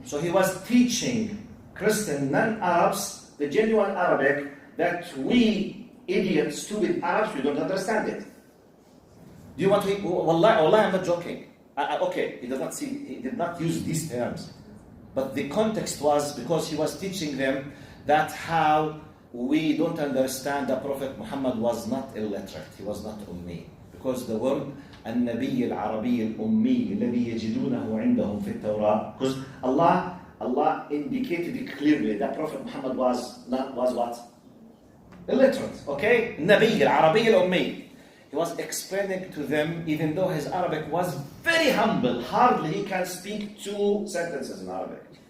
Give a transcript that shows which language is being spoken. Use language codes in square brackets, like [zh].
[en] So he was teaching Christian non-Arabs the genuine Arabic that we idiots, stupid Arabs, we don't understand it. Do you want to? Wallah, I'm not joking. Okay, he did not use these terms. But the context was because he was teaching them that how we don't understand that Prophet Muhammad was not illiterate. He was not ummi. Because the word [ar] النبي العربي الأمي الذي يجدونه عندهم في التوراة. [en] Because Allah indicated it clearly that Prophet Muhammad was what? Illiterate. Okay? [ar] النبي العربي الأمي. [en] He was explaining to them, even though his Arabic was very humble, hardly he can speak 2 sentences in Arabic.